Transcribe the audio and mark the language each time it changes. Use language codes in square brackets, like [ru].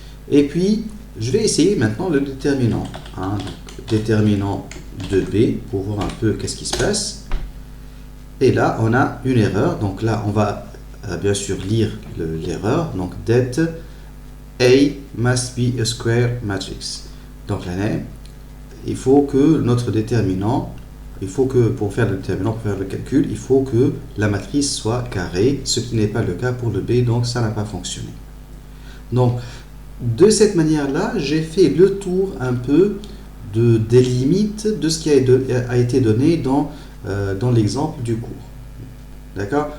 [fr] Et puis, je vais essayer maintenant le déterminant. Hein, donc, déterminant de B pour voir un peu qu'est-ce qui se passe. Et là, on a une erreur. Donc là, on va bien sûr lire l'erreur. [en] Donc, that A must be a square matrix. [fr] Donc là, il faut que notre déterminant, pour faire le déterminant, pour faire le calcul, il faut que la matrice soit carrée, ce qui n'est pas le cas pour le B, donc ça n'a pas fonctionné. Donc, de cette manière-là, j'ai fait le tour un peu des limites de ce qui a été donné dans l'exemple du cours. D'accord?